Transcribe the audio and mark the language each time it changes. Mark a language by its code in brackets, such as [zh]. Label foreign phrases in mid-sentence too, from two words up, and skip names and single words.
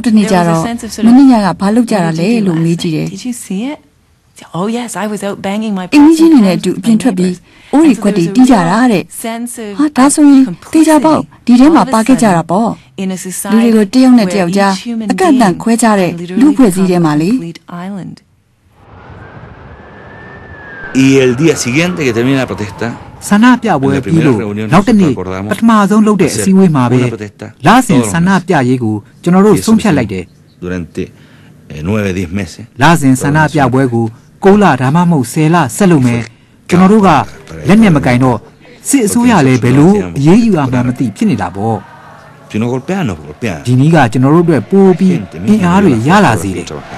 [my] တနေ့ကျတော့မနေ့ညကဘာလုပ်ကြတာလဲလို့မေးကြည့်တယ် [en] Did you see it? Oh yes, I was out banging my [my] အင်းကြီးနဲ့အတူအပြင်ထွက်ပြီးအိုးရီခွက်တီးကြတာတဲ့ဟာဒါဆိုရင်တေချာပေါ့ဒီထဲမှာပါခဲ့ကြတာပေါ့လူတွေကိုတယောက်နဲ့တယောက်ကြားအကန့်အသတ်ခွဲကြတဲ့လူဖွဲ့စည်းထဲမှာလေ [es] Y el día siguiente que termina la protesta [my] ဆန္ဒပြပွဲပြီးလို့နောက်တနေ့ပထမဆုံးလုပ်တဲ့အစည်းအဝေးမှာပဲလာဆင်ဆန္ဒပြရေးကိုကျွန်တော်တို့ဆုံးဖြတ်လိုက်တယ် [es] durante 9-10 meses [my] လာဆင်ဆန္ဒပြပွဲကို6လဒါမှမဟုတ်10လဆက်လုပ်မယ်ကျွန်တော်တို့ကလက်နဲ့မကင်တော့စစ်အစိုးရလည်းဘယ်လိုအရေးယူအောင်မသိဖြစ်နေတာပေါ့ဒီနည်းကကျွန်တော်တို့အတွက်ပိုးပြီးအင်အားတွေရလာစေတယ်